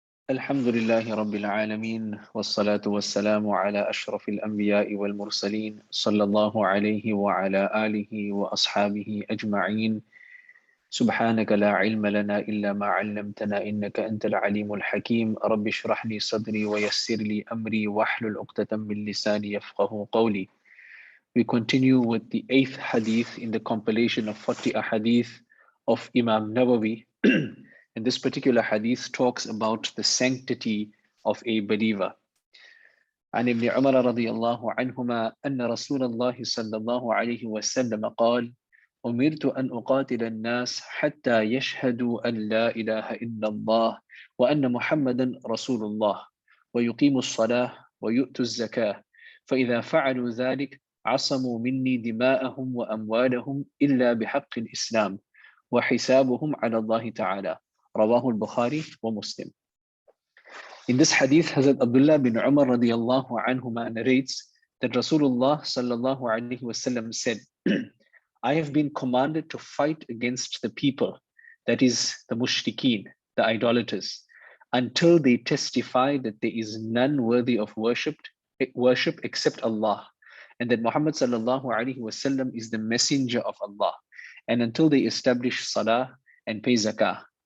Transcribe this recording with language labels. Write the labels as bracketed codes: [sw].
[ar] الحمد لله رب العالمين والصلاة والسلام على أشرف الأنبياء والمرسلين صلى الله عليه وعلى آله وأصحابه أجمعين. سبحانك لا علم لنا إلا ما علمتنا إنك أنت العليم الحكيم. رب اشرح لي صدري ويسر لي أمري واحلل عقدة من لساني يفقه قولي. [en] We continue with the 8th hadith in the compilation of 40 ahadith of Imam Nawawi. And this particular hadith talks about the sanctity of a believer. [ar] عن ابن عمر رضي الله عنهما أن رسول الله صلى الله عليه وسلم قال: أمرت أن أقاتل الناس حتى يشهدوا أن لا إله إلا الله وأن محمدا رسول الله ويقيموا الصلاة ويؤتوا الزكاة فإذا فعلوا ذلك عصموا مني دماءهم وأموالهم إلا بحق الإسلام وحسابهم على الله تعالى. رواه البخاري ومسلم. [en] In this hadith, Hazrat Abdullah bin Umar radiallahu anhuma narrates that Rasulullah sallallahu alaihi wasallam said, I have been commanded to fight against the people, that is the mushrikeen, the idolaters, until they testify that there is none worthy of worship except Allah, and that Muhammad sallallahu alaihi wasallam is the messenger of Allah, and until they establish salah and pay zakah.